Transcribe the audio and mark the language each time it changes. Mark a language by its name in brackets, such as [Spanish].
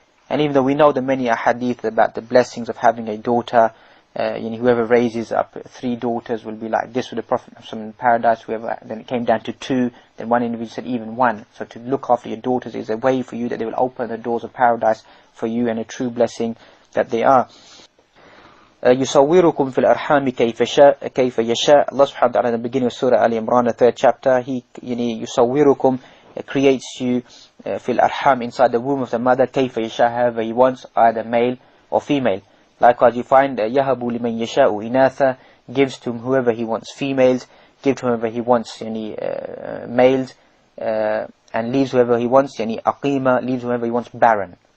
[English] And even though we know the many ahadith about the blessings of having a daughter, whoever raises up 3 daughters will be like this with the Prophet in paradise. Then it came down to 2. Then one individual said even 1. So to look after your daughters is a way for you that they will open the doors of paradise for you, and a true blessing that they are. [Arabic] يصوركم في الأرحام كيف يشاء. [English] Allah subhanahu wa ta'ala in the beginning of Surah Al Imran, the 3rd chapter, He [Arabic] يصوركم, [English] creates you [Arabic] في الأرحام, [English] inside the womb of the mother, [Arabic] كيف يشاء, [English] however He wants, either male or female. Likewise, you find [Arabic] يَهَبُ لِمَنْ يَشَاءُ إِنَاثًا, [English] gives to whoever He wants females, gives to whoever He wants males, and leaves whoever He wants [Arabic] أقيمة, [English] leaves whoever He wants barren.